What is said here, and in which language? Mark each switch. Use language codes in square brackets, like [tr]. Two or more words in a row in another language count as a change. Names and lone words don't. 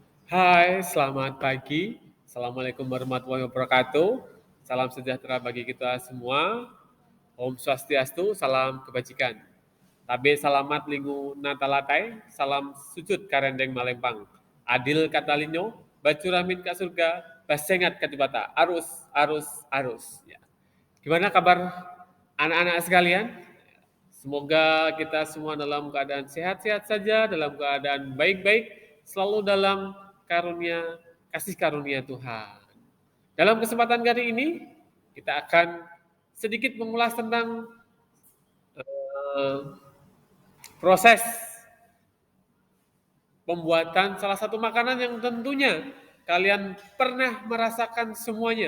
[id] Hai, selamat pagi. [ar] السلام عليكم ورحمة الله وبركاته. [id] Salam sejahtera bagi kita semua. [ban] Om Swastiastu, [id] salam kebajikan. [nij] Tabe salamat linggu natalatai, salam sujud karendeng malempang. Adil katalinyo, bacuramin ka surga, basengat katibata. Arus, arus, arus. [id] Ya. Gimana kabar anak-anak sekalian? Semoga kita semua dalam keadaan sehat-sehat saja, dalam keadaan baik-baik, selalu dalam karunia, kasih karunia Tuhan. Dalam kesempatan kali ini, kita akan sedikit mengulas tentang eh, proses pembuatan salah satu makanan yang tentunya kalian pernah merasakan semuanya.